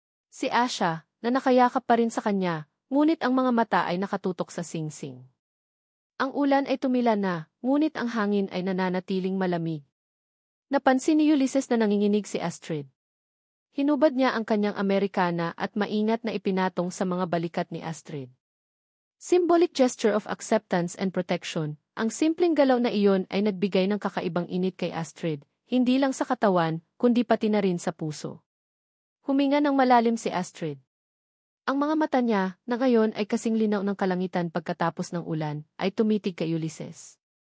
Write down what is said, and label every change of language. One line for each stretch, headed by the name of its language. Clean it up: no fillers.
Filipino: Si Asha, na nakayakap pa rin sa kanya, ngunit ang mga mata ay nakatutok sa singsing. Ang ulan ay tumila na, ngunit ang hangin ay nananatiling malamig. Napansin ni Ulysses na nanginginig si Astrid. Hinubad niya ang kanyang Amerikana at maingat na ipinatong sa mga balikat ni Astrid.
English: Symbolic gesture of acceptance and protection.
Filipino: Ang simpleng galaw na iyon ay nagbigay ng kakaibang init kay Astrid, hindi lang sa katawan, kundi pati na rin sa puso. Huminga ng malalim si Astrid. Ang mga mata niya, na ngayon ay kasing linaw ng kalangitan pagkatapos ng ulan, ay tumitig kay Ulysses.